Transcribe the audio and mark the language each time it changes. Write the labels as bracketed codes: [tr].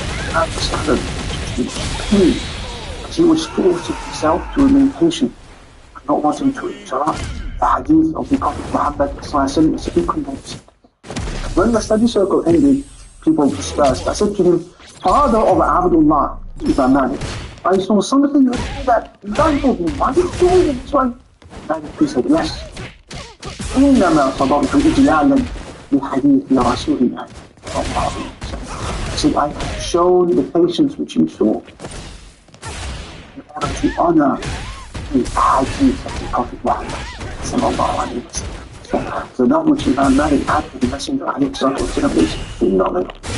[en] Imam suffered pain, but he was forcing himself to remain patient and not wanting to interrupt the hadith of the Prophet Muhammad sallallahu was inconveniencing. When the study circle ended, people dispersed. I said to him, father of Abdullah ibn Malik, I saw something that baffled me. Why are you doing it this way? He said, yes. [ar] إنما صبرت إجلالا لحديث رسول الله صلى الله عليه وسلم. [en] I said, I have shown the patience which you saw in order to honor the hadith of the Prophet Muhammad sallallahu alayhi wa sallam. So that which Imam Malik had with the Messenger alayhi salatu wa sallam is full knowledge.